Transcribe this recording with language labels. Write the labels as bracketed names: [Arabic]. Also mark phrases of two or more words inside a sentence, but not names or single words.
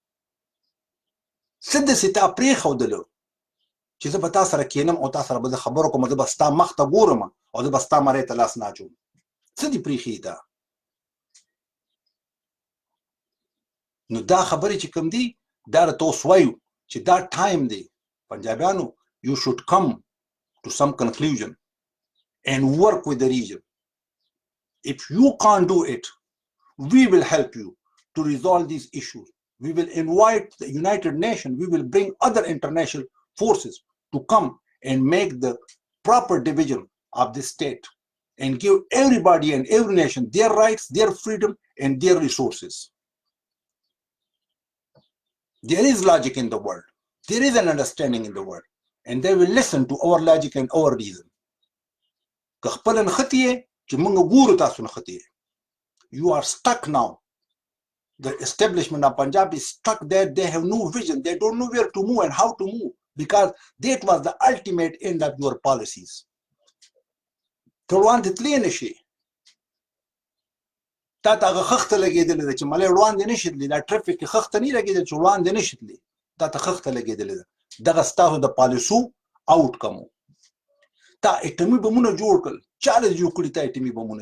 [Pashto] څه داسې تا پرېښودله چې زه به تا سره کېنم او تا سره به زه خبرو کوم، زه به ستا مخ ته ګورم او زه به ستا مرۍ ته لاس نه اچوم. څه دې پرېښي تا؟ نو دا خبرې چې کوم دي دا راته اوس وایو چې دا ټایم دی پنجابیانو، [English] you should come to some conclusion and work with the region. If you can't do it, we will help you to resolve these issues. We will invite the United Nations, we will bring other international forces to come and make the proper division of this state and give everybody and every nation their rights, their freedom, and their resources. There is logic in the world. There is an understanding in the world. And they will listen to our logic and our reason. [Pashto] که خپل نښتې یې چې موږ ګورو تاسو نښتې یې. [English] You are stuck now. The establishment of Punjab is stuck there. They have no vision. They don't know where to move and how to move, because that was the ultimate end of your policies. [Pashto] ته وړاندې تللی نه شي. تا ته هغه خښته لګېدلې ده چې ملۍ وړاندې نه شي تللی، دا ټرافیک کې خښته نه لګېدل چې وړاندې نه شي تللی، تا ته خښته لګېدلې ده. دغه ستاسو د پالیسو آوټ کم و. تا اټمي بمونه جوړ کړل، چا له جوړ کړي تا اټمي بمونه؟